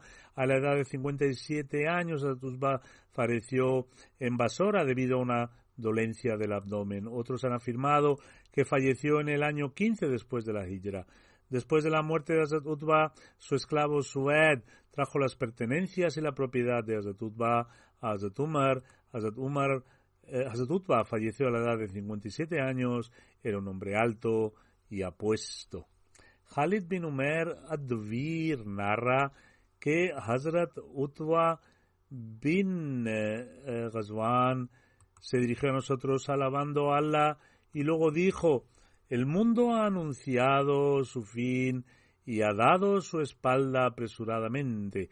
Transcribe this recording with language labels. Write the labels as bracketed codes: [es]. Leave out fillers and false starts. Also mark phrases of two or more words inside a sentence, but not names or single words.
[es] A la edad de 57 años, Hazrat Utba falleció en Basora debido a una dolencia del abdomen. Otros han afirmado que falleció en el año 15 después de la Hijra. Después de la muerte de Hazrat Utba, su esclavo Sued trajo las pertenencias y la propiedad de Hazrat Utba a Hazrat Umar. Hazrat Umar Hazrat Utba falleció a la edad de 57 años, era un hombre alto y apuesto. Khalid bin Umar ad-Dawir narra que Hazrat Utba bin Ghazwan se dirigió a nosotros alabando a Allah y luego dijo: el mundo ha anunciado su fin y ha dado su espalda apresuradamente.